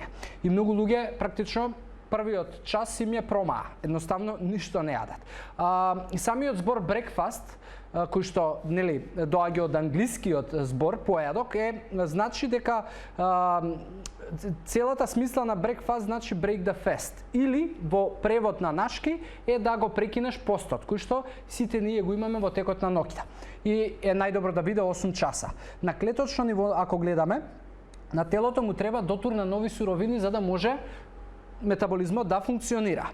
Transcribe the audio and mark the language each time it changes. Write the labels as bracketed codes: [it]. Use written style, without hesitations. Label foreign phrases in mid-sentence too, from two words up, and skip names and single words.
[mk] И многу луѓе практично првиот час им ја промаа, едноставно ништо не јадат. Самиот збор breakfast, кој што нели доаѓа од англискиот збор појадок, значи дека целата смисла на breakfast значи [en] break the fast, [mk] или во превод на нашки е да го прекинеш постот, кој што сите ние го имаме во текот на ноќта. И е најдобро да биде 8 часа. На клеточно ниво, ако гледаме, на телото му треба дотур на нови суровини за да може метаболизмот да функционира.